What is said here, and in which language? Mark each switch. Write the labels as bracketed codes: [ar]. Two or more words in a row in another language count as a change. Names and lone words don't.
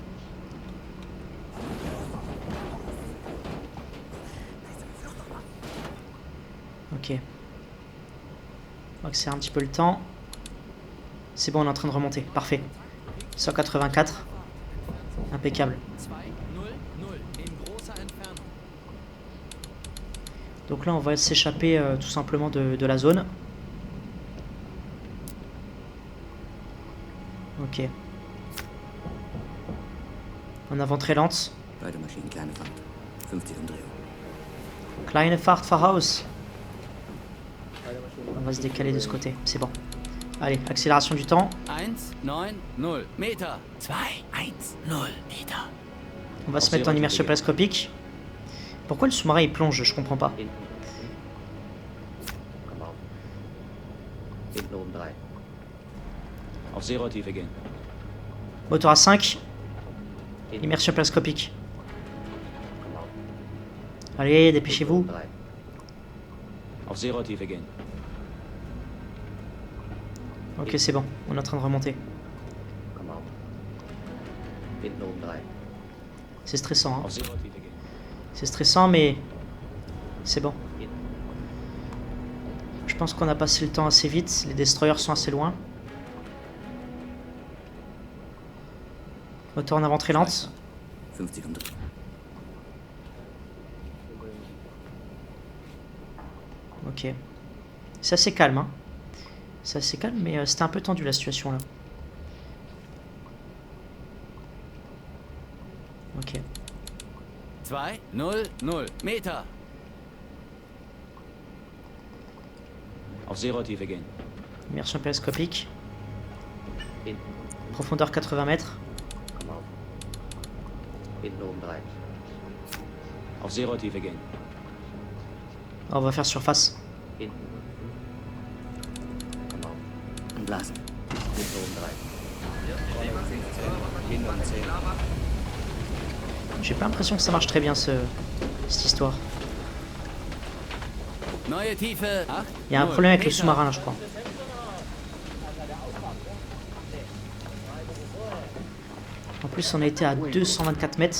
[fr] Ok. On va accélérer un petit peu le temps. C'est bon, on est en train de remonter. Parfait. 184. Impeccable. 2, 0, 0. [de] In großer Entfernung. [fr] Donc là, on va s'échapper tout simplement de la zone. Ok. En avant très lente. [de] Beide Maschinen kleine Fahrt. 50 Umdrehungen. Kleine Fahrt voraus. [fr] On va se décaler de ce côté. C'est bon. Allez, accélération du temps. [de] 1, 9, 0 Meter. 2, 1, 0 Meter. [fr] On va se mettre en immersion périscopique. Pourquoi le sous-marin il plonge? Je comprends pas. [de] Hinten unten 5. Komm auf. Hinten oben 3. Auf Seerohrtiefe gehen. [fr] Moteur à 5. Immersion périscopique. [de] Komm auf. [fr] Allez, dépêchez-vous. 3. [de] Auf Seerohrtiefe gehen. [fr] Ok, c'est bon. On est en train de remonter. [de] Komm auf. Hinten oben 3. [fr] C'est stressant, hein. [de] Auf Seerohrtiefe gehen. [fr] C'est stressant, mais c'est bon. Je pense qu'on a passé le temps assez vite. Les destroyers sont assez loin. Moteur en avant très lente. [de] 50 Umdrehungen. [fr] Ok. C'est assez calme, hein. C'est assez calme, mais c'était un peu tendu la situation là. Ok. [de] 2, 0, 0. Meter. Auf Seerotiefe gehen. [fr] Immersion périscopique. [de] Hinten. [fr] Profondeur 80 mètres. [de] Komm auf. Hinten oben 3. Auf Seerotiefe gehen. [fr] On va faire surface. [de] Hinten. Komm auf. Entlassen. Hinten oben 3. Hinten um 10. [fr] J'ai pas l'impression que ça marche très bien cette histoire. [de] Neue Tiefe. 8. [fr] Il y a un problème avec le sous-marin là, je crois. En plus, on a été à 224 mètres.